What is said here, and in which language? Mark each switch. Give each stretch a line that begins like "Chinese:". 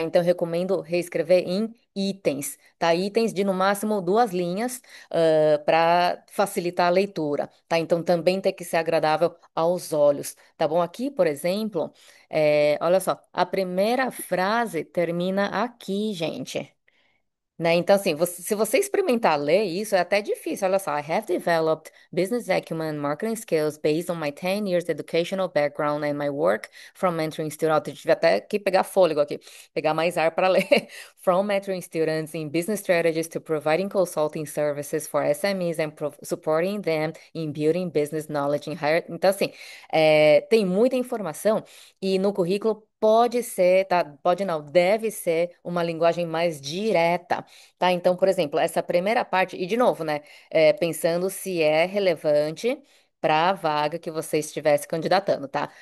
Portuguese: Então, eu recomendo reescrever em itens, tá? Itens de no máximo 2 linhas, para facilitar a leitura, tá? Então, também tem que ser agradável aos olhos, tá bom? Aqui, por exemplo, olha só, a primeira frase termina aqui, gente. Né? Então, assim, se você experimentar ler isso, é até difícil. Olha só,
English: I have developed business acumen and marketing skills based on my 10 years educational background and my work from mentoring students.
Portuguese: Eu tive até que pegar fôlego aqui, pegar mais ar para ler.
English: From mentoring students in business strategies to providing consulting services for SMEs and supporting them in building business knowledge in higher.
Portuguese: Então, assim, tem muita informação e no currículo pode ser, tá? Pode não, deve ser uma linguagem mais direta. Tá? Então, por exemplo, essa primeira parte, e de novo, né, pensando se é relevante para a vaga que você estivesse candidatando, tá?